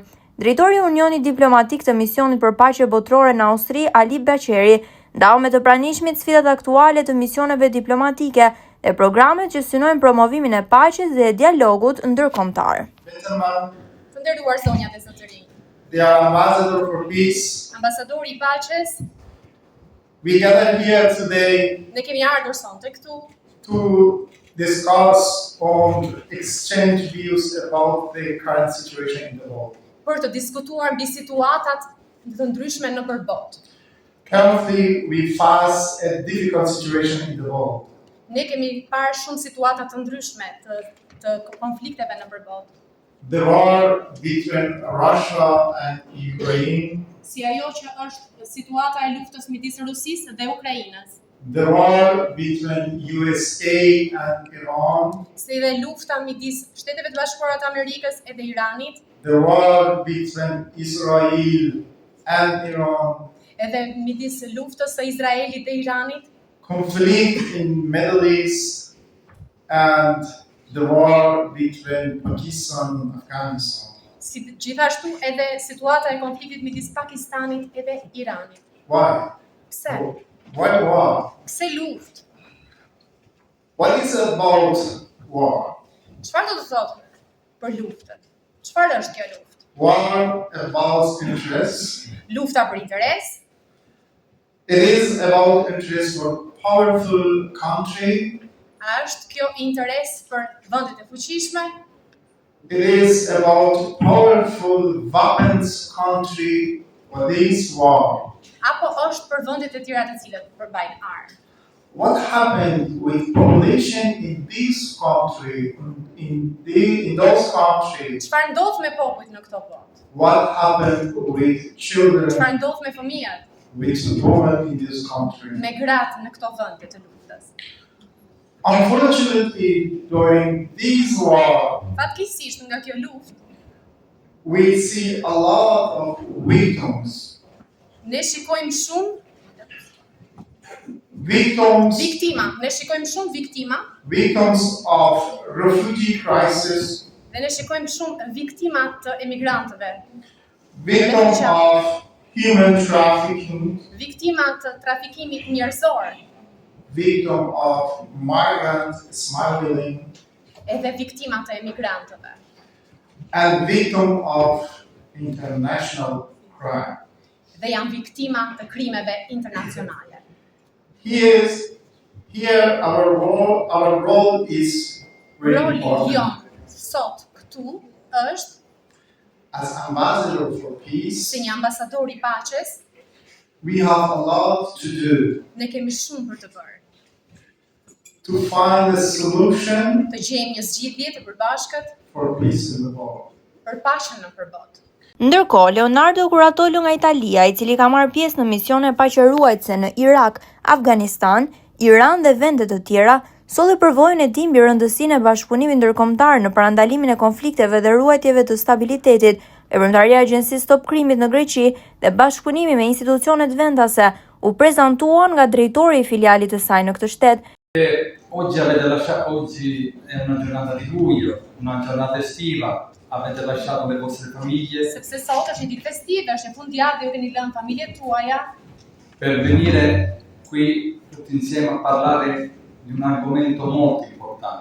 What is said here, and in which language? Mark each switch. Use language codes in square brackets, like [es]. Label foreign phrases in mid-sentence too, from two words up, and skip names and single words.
[sq] Drejtori i Unionit Diplomatik të Misionit për Paqe Botërore në Austri, Ali Baqeri, ndau me të pranishmit sfidat aktuale të misioneve diplomatike dhe programet që synojnë promovimin e paqes dhe dialogut ndërkombëtar. Të nderuar zonjat e zotërinj. [en] They are ambassador for peace. [sq] Ambasadori i paqes, [en] We gather here today [sq] ne kemi ardhur sonte këtu [en] to discuss on exchange views about the current situation in the world. [sq] për të diskutuar mbi situatat të ndryshme nëpër botë. [en] Currently, we face a difficult situation in the world. [sq] Ne kemi parë shumë situata të ndryshme të konflikteve nëpër botë. [en] The war between Russia and Ukraine, [sq] Si ajo që është situata e luftës midis Rusisë dhe Ukrainës. [en] the war between USA and Iran, [sq] Si dhe lufta midis Shteteve të Bashkuara të Amerikës edhe Iranit, [en] the war between Israel and Iran, [sq] edhe midis luftës së Izraelit dhe Iranit, [en] conflict in Middle East, and the war between Pakistan and Afghanistan. [sq] si gjithashtu edhe situata e konfliktit midis Pakistanit edhe Iranit. [en] Why? [sq] Pse? [en] Why war? [sq] Pse luftë? [en] What is about war? [sq] Çfarë do të thotë për luftën? Çfarë është kjo luftë? [en] War about interest. [sq] Lufta për interes, [en] It is about interest for powerful country. [sq] a është kjo interes për vendet e fuqishme, [en] It is about powerful weapons country for this war. [sq] apo është për vendet e tjera të cilat përbajnë armë? [en] What happened with population in this country, in those countries? [sq] Çfarë ndodh me popujt në këto botë? [en] What happened with children, [sq] Çfarë ndodh me fëmijët, [en] with women in this country? [sq] me gratë në këto vende të luftës? [en] Unfortunately, during this war, [sq] Fatkeqësisht nga kjo luftë, [en] we see a lot of victims. [sq] ne shikojmë shumë [en] Victims, [sq] viktima, ne shikojmë shumë viktima [en] victims of refugee crisis, [sq] dhe ne shikojmë shumë viktima të emigrantëve, [en] victims of human trafficking, [sq] viktima të trafikimit njerëzor, [en] victim of migrant smuggling, [sq] edhe viktima të emigrantëve. [en] and victim of international crime. [sq] Dhe janë viktima të krimeve internacionale. [en] Here our role is very [sq] Roli [en] important. [sq] jon sot këtu është [en] As ambassador for peace, [sq] si një ambasador i paqes, [en] we have a lot to do [sq] ne kemi shumë për të bërë. [en] to find a solution [sq] Të gjejmë një zgjidhje të përbashkët [en] for peace in the world. [sq] për paqen nëpër botë. Ndërkohë, Leonardo Curatolo nga Italia, i cili ka marrë pjesë në misione paqëruajtëse në Irak, Afganistan, Iran dhe vende të tjera, solli përvojën e tij mbi rëndësinë e bashkëpunimit ndërkombëtar në parandalimin e konflikteve dhe ruajtjeve të stabilitetit, veprimtaria e Agjencisë Stop Krimit në Greqi dhe bashkëpunimi me institucionet vendase u prezantuan nga drejtori i filialit të saj në këtë shtet, [it] Oggi è una giornata di luglio, una giornata estiva, avete lasciato le vostre famiglie [sq] Sepse sot është një ditë festive, është një fundjavë dhe ju keni lënë familjet tuaja [it] per venire qui tutti insieme a parlare di un argomento molto importante.